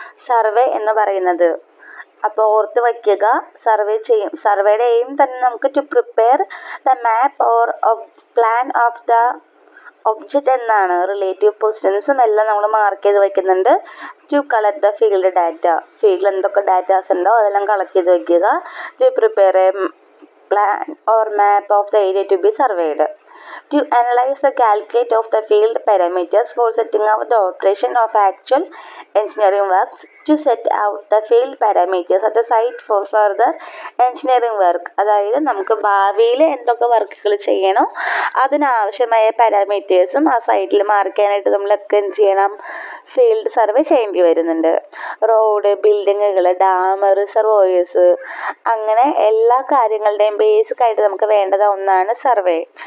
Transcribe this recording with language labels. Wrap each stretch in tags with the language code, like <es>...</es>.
<ml>Survey എന്ന് പറയുന്നത്. അപ്പോൾ ഓർത്ത് വയ്ക്കുക, സർവേയുടെ എയിം തന്നെ നമുക്ക്</ml> <en>to prepare the map or plan of the object</en> <ml>എന്നാണ്. റിലേറ്റീവ് പൊസിഷൻസും എല്ലാം നമ്മൾ മാർക്ക് ചെയ്ത് വയ്ക്കുന്നുണ്ട്.</ml> <en>to collect the field data,</en> <ml>ഫീൽഡിൽ എന്തൊക്കെ ഡാറ്റാസ് ഉണ്ടോ അതെല്ലാം കളക്ട് ചെയ്ത് വയ്ക്കുക.</ml> <en>To prepare a plan or map of the area to be surveyed. To analyze the calculate of the field parameters for setting up the operation of actual engineering works. To set out the field parameters at the site for further engineering work.</en> <ml>അതായത് നമുക്ക് ഭാവിയിൽ എന്തൊക്കെ വർക്കുകൾ ചെയ്യണോ അതിനാവശ്യമായ പാരാമീറ്റേഴ്സും ആ സൈറ്റിൽ mark ചെയ്യാനായിട്ട് നമ്മളൊക്കെ എന്ത് ചെയ്യണം? ഫീൽഡ് സർവേ ചെയ്യേണ്ടി വരുന്നുണ്ട്. റോഡ്, ബിൽഡിങ്ങുകൾ, ഡാം, റിസർവോയേഴ്സ്, അങ്ങനെ എല്ലാ കാര്യങ്ങളുടെയും ബേസിക് ആയിട്ട് നമുക്ക് വേണ്ടത് ഒന്നാണ് സർവേ.</ml>